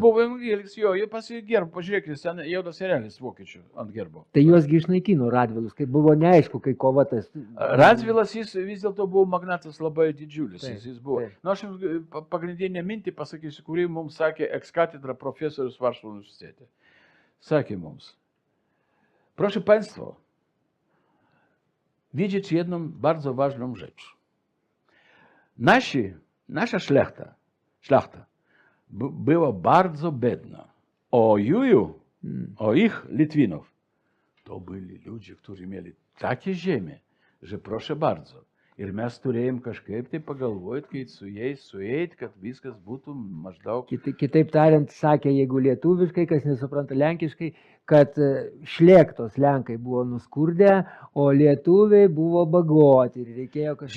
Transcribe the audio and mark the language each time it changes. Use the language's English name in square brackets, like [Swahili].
[Lithuanian] buvo evangelis, jo, jie pasigerbo, pažiūrėkit, jaunas serelis vokiečių ant gerbo. Tai juosgi išnaikino Radvilus, kai buvo neaišku, kai kova tas. Radvilas jis vis dėlto buvo magnatas labai didžiulis. Taip, Jis buvo. taip. Nu, aš jums pagrindinę mintį pasakysiu, kurį mums sakė ekskatedra profesorius Varšuvos universitete. Sakė mums. [Polish] Proszę Państwa, widzieć jedną bardzo ważną rzecz. Nasza szlachta była bardzo biedna. O ich Litwinów, to byli ludzie, którzy mieli takie ziemię, że proszę bardzo. [Lithuanian] Ir mes turėjom kažkaip tai pagalvoti, kaip su jais sueit, kad viskas būtų maždaug. Kitaip tariant, sakė, jeigu lietuviškai, kas nesupranta lenkiškai, kad šlėktos lenkai buvo nuskurdę, o lietuviai buvo bagoti. Ir reikėjo kažkaip.